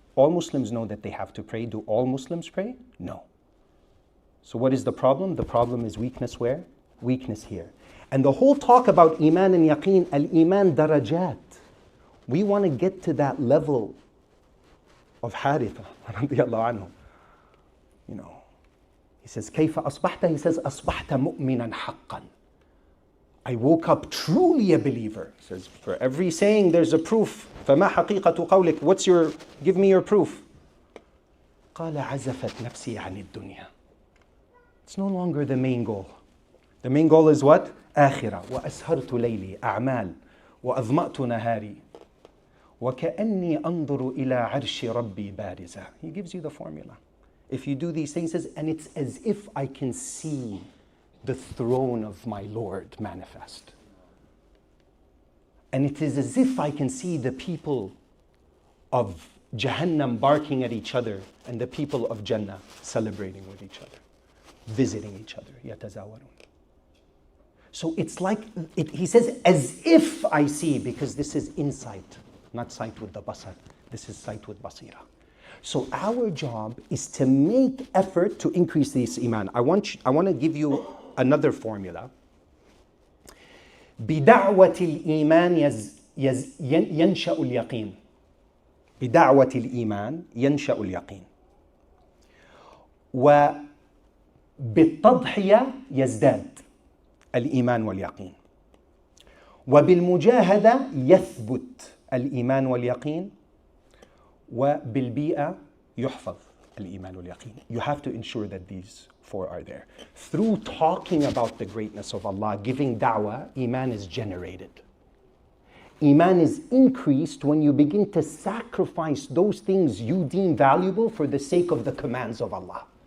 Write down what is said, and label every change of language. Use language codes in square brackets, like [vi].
[en] All Muslims know that they have to pray. Do all Muslims pray? No. So what is the problem? The problem is weakness where? Weakness here. And the whole talk about iman and yaqeen, [ar] al-iman darajat. [en] We want to get to that level of Haritha, radiyallahu anhu. He says, [ar] كيف أصبحت? [en] He says, [ar] أصبحت مؤمنا حقا. [en] I woke up truly a believer. He says, for every saying there's a proof. [ar] فما حقيقة قولك? [en] Give me your proof. [ar] قال عزفت نفسي عن الدنيا. [en] It's no longer the main goal. The main goal is what? [ar] آخرة. وأسهرت ليلي أعمال. وأظمأت نهاري. وكأني أنظر إلى عرش ربي بارزة. [en] He gives you the formula. If you do these things, and it's as if I can see the throne of my Lord manifest. And it is as if I can see the people of Jahannam barking at each other and the people of Jannah celebrating with each other, visiting each other. [ar] يتزاورون. [en] So it's like, he says, as if I see, because this is insight, not sight with the basar. This is sight with basira. So our job is to make effort to increase this iman. I want to give you another formula. [ar] بدعوة الإيمان ينشأ اليقين. بدعوة الإيمان ينشأ اليقين. وبالتضحية يزداد الإيمان واليقين. وبالمجاهدة يثبت الإيمان واليقين. وبالبيئة يحفظ الإيمان واليقين. [en] You have to ensure that these four are there. Through talking about the greatness of Allah, giving da'wah, iman is generated. Iman is increased when you begin to sacrifice those things you deem valuable for the sake of the commands of Allah.